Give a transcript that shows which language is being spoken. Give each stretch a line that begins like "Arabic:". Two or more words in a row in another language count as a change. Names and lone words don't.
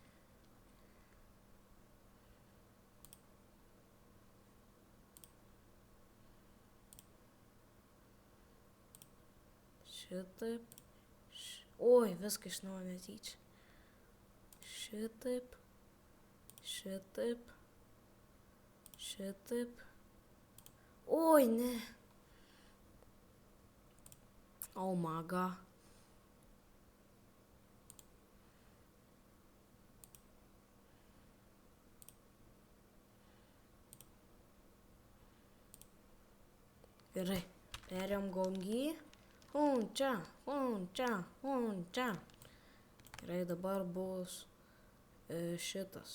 Lithuanian: Šitaip. Oi, viską iš naujo netyčia. Šitaip. Oi, ne.
English: Oh my god.
Lithuanian: Gerai, perėjom gongi. Hunčia. Gerai, dabar bus šitas.